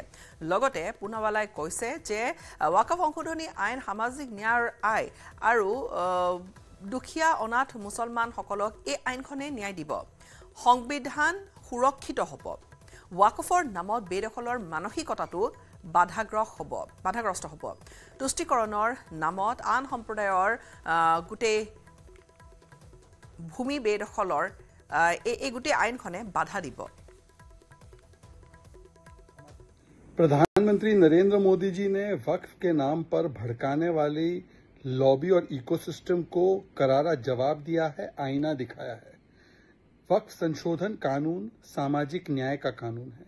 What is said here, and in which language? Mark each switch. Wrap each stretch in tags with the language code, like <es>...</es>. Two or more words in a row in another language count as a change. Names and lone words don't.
<as>লগতে পুনাৱালাই কৈছে যে ৱাকফ সংশোধনী আইন সামাজিক ন্যায়ৰ আইন আৰু দুখীয়া অনাথ মুছলমানসকলক এই আইনখনে ন্যায় দিব, সংবিধান সুৰক্ষিত হ'ব। ৱাকফৰ নামত বেদখলৰ মানসিকতাটো বাধাগ্ৰস্ত হ'ব। তুষ্টিকৰণৰ নামত আন সম্প্ৰদায়ৰ গোটেই ভূমি বেদখলৰ এই গোটেই আইনখনে বাধা দিব।</as> <hi>प्रधानमंत्री नरेंद्र मोदी जी ने वक्फ के नाम पर भड़काने वाली लॉबी और इकोसिस्टम को करारा जवाब दिया है, आईना दिखाया है। वक्फ संशोधन कानून सामाजिक न्याय का कानून है।</hi>